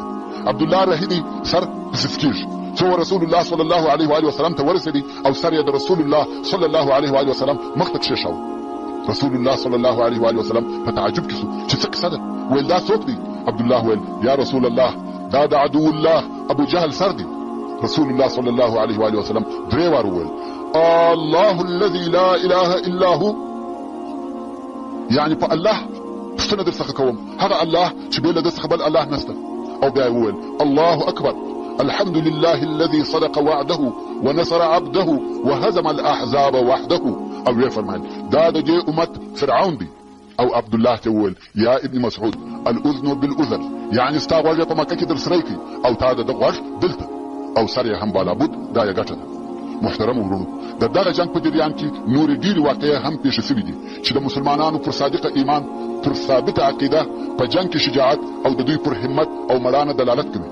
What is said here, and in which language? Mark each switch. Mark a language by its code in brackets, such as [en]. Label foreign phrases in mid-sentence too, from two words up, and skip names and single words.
[ps] عبدالله رهیدي سر پسې کېږي څو رسول الله [ar] صلی الله علیه و وسلم [ps] ته ورسېدي او سر یې د رسول الله [ar] صلی الله علیه و وسلم [ps] مخ ته کښېښاوه. رسول الله [ar] صلی الله علیه و وسلم [ps] په تعجب کې سو چې څه کیسه ده؟ ویل دا څوک دی؟ عبدالله ویل یا رسول الله دا د [ar] عدو الله [ps] ابو جهل سر دی. رسول الله [ar] صلی الله علیه و وسلم [ps] درې وار وویل [ar] الله الذي لا اله الا هو، [ps] یعنی په الله پوښتنه در څخه کوم، هغه الله چې بې له ده څخه بل الله نشته. او بیا یې وویل [ar] الله اکبر الحمد لله الذي صدق وعده ونصر عبده وهزم الاحزاب وحده. [ps] او یې فرمایل دا د دې امت فرعون دی. او عبدالله ته وویل [ar] یا ابن مسعود الاذن بالاذن، [ps] یعنی ستا غوږ په مکه کې در سری کړي او تا د ده غوږ دلته او سر یې هم بالابود، دا یې ګټه ده. محترم ورونو د دغه جنګ په جریان کې نورې ډېرې واقعې هم پیښې سوي دي چې د مسلمانانو پر صادقه ایمان، پر ثابته عقیده، په جنګ کې شجاعت او د دوی پر همت او مړانه دلالت کوي.